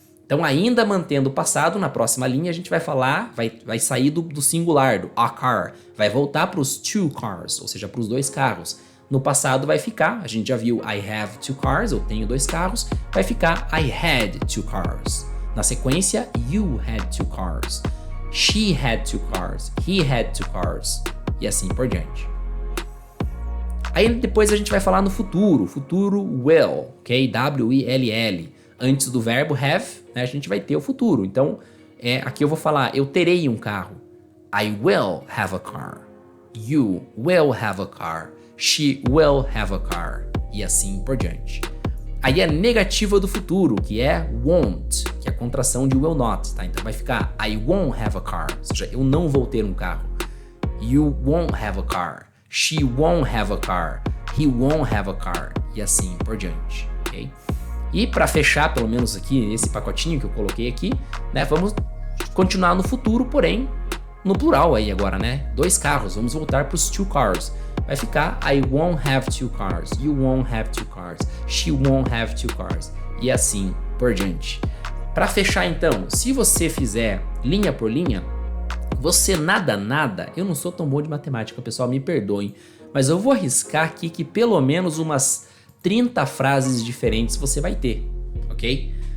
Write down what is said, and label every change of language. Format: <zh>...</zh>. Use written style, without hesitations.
<pt>Então, ainda mantendo o passado, na próxima linha a gente vai falar, vai sair do singular, do a car. Vai voltar para os two cars, ou seja, para os dois carros. No passado vai ficar, a gente já viu</pt> <en>I have two cars,</en> <pt>eu tenho dois carros. Vai ficar</pt> <en>I had two cars.</en> <pt>Na sequência,</pt> <en>you had two cars. She had two cars. He had two cars.</en> <pt>E assim por diante. Aí depois a gente vai falar no futuro. Futuro will, ok? W-I-L-L. Antes do verbo have, né, a gente vai ter o futuro. Então, aqui eu vou falar, eu terei um carro.</pt> <en>I will have a car. You will have a car. She will have a car.</en> <pt>E assim por diante. Aí a negativa do futuro, que é won't, que é a contração de will not, tá? Então vai ficar</pt> <en>I won't have a car,</en> <pt>ou seja, eu não vou ter um carro.</pt> <en>You won't have a car. She won't have a car. He won't have a car.</en> <pt>E assim por diante,</pt> <en>ok?</en> <pt>E para fechar, pelo menos aqui, esse pacotinho que eu coloquei aqui, né? Vamos continuar no futuro, porém no plural aí agora, né? Dois carros, vamos voltar para os two cars. Vai ficar</pt> <en>I won't have two cars. You won't have two cars. She won't have two cars.</en> <pt>E assim por diante. Para fechar então, se você fizer linha por linha, você nada, eu não sou tão bom de matemática, pessoal, me perdoem, mas eu vou arriscar aqui que pelo menos umas 30 frases diferentes você vai ter, ok?</pt>